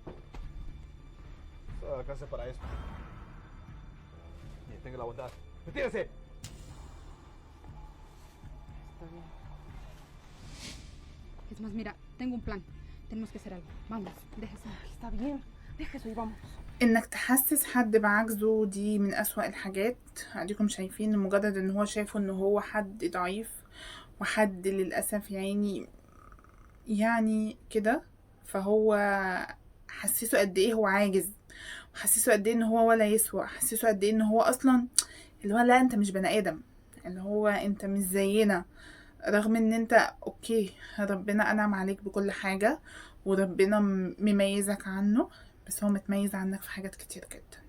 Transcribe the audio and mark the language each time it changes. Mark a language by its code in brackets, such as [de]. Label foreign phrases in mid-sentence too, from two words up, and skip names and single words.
[es] Solo alcanza para esto. Bien, tenga la bondad. ¡Retírese! Está bien. Es más, mira, tengo un plan. Tenemos que hacer algo. Vamos, déjese. Está bien, déjese y vamos. [ar] انك تحسس حد بعجزه دي من أسوأ الحاجات. اديكم شايفين مجرد ان هو شايفه ان هو حد ضعيف وحد للأسف يعني كده، فهو حسسه قد ايه هو عاجز، وحسسه قد ايه ان هو ولا يسوى، حسسه قد ايه ان هو اصلا اللي هو لا انت مش بني ادم، اللي هو انت مش زينا، رغم ان انت اوكي ربنا انعم عليك بكل حاجة وربنا مميزك عنه، بس هو متميز عنك في حاجات كتير جدا.